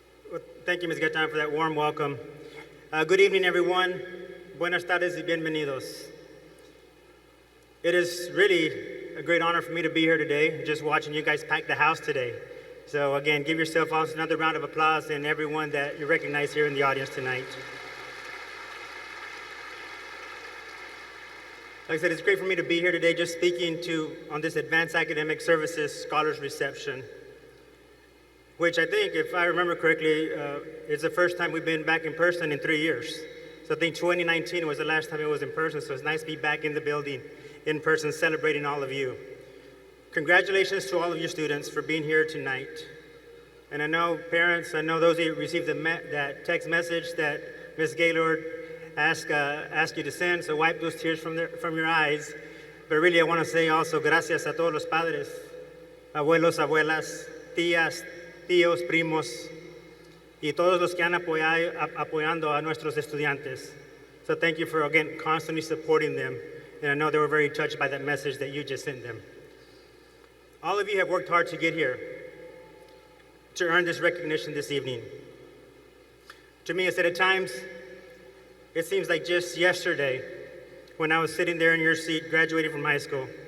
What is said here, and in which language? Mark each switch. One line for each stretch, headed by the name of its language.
English: Well, thank you, Ms. Gaetan, for that warm welcome. Good evening, everyone.
Spanish: Buenas tardes y bienvenidos.
English: It is really a great honor for me to be here today, just watching you guys pack the house today. So again, give yourself also another round of applause and everyone that you recognize here in the audience tonight. Like I said, it's great for me to be here today just speaking on this Advanced Academic Services Scholars Reception, which I think, if I remember correctly, is the first time we've been back in person in 3 years. So I think 2019 was the last time it was in person, so it's nice to be back in the building in person celebrating all of you. Congratulations to all of your students for being here tonight. And I know parents, I know those of you who received that text message that Ms. Gaylord asked you to send, so wipe those tears from your eyes. But really I want to say also
Spanish: gracias a todos los padres, abuelos, abuelas, tías, tíos, primos, y todos los que han apoyando a nuestros estudiantes.
English: So thank you for, again, constantly supporting them. And I know they were very touched by that message that you just sent them. All of you have worked hard to get here, to earn this recognition this evening. To me, I said at times, It seems like just yesterday when I was sitting there in your seat graduating from high school.